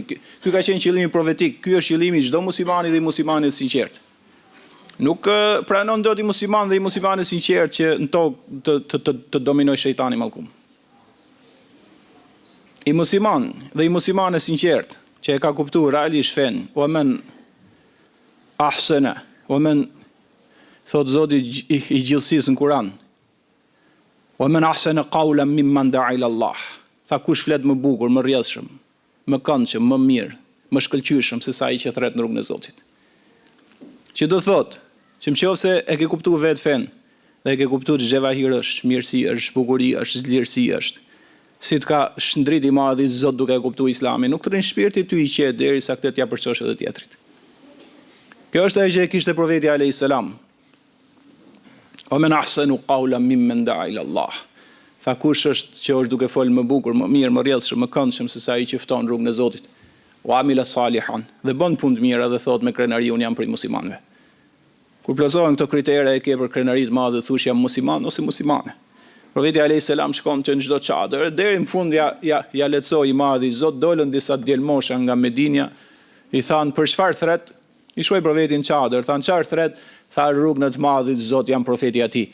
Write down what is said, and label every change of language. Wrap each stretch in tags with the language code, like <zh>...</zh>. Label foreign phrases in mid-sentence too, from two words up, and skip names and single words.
<sq>Ky ka qenë qëllimi profetik. Ky është qëllimi i çdo muslimani dhe i muslimanit sinqert. Nuk pranon dot i musliman dhe i muslimanit sinqert që në tokë të dominojë shejtani mallkum. I musliman dhe i muslimane sinqert që e ka kuptuar realisht fen,</sq> <ar>ومن أحسن, ومن</ar> <sq>thot Zoti i gjithësisë në Kur'an.</sq> <ar>ومن أحسن قولا ممن دعا إلى الله.</ar> <sq>Tha kush flet më bukur, më rrjedhshëm, më këndshëm, më mirë, më shkëlqyeshëm se sa ai që thret në rrugën e Zotit. Që do thot, që nëse e ke kuptuar vetë fen, dhe e ke kuptuar xhevahir është, mirësi është, bukuri është, lirësi është. Si të ka shndrit i madh i Zot duke e kuptuar Islamin, nuk të rrin shpirti ty i qetë derisa këtë t'ja përçosh edhe tjetrit. Kjo është ajo që e kishte profeti</sq> <ar>عليه السلام. و من أحسن قولا ممن دعا إلى الله.</ar> <sq>Tha kush është që është duke folë më bukur, më mirë, më rrjedhshëm, më këndshëm se sa ai që fton rrugën e Zotit.</sq> <ar>وعمل صالحا,</ar> <sq>dhe bën punë të mira dhe thot me krenari un jam prej muslimanëve. Kur plotësohen këto kritere e ke për krenari të madhe thush jam musliman ose muslimane. Profeti</sq> <ar>عليه السلام</ar> <sq>shkon në çdo çadër, deri në fund ja lehtësoi i madhi Zot, dolën disa djelmosha nga Medinja, i than për çfarë thret, i shoi profetin çadër, than çfarë thret, Tha rrugën e të madhit Zot jam profeti ati.</sq>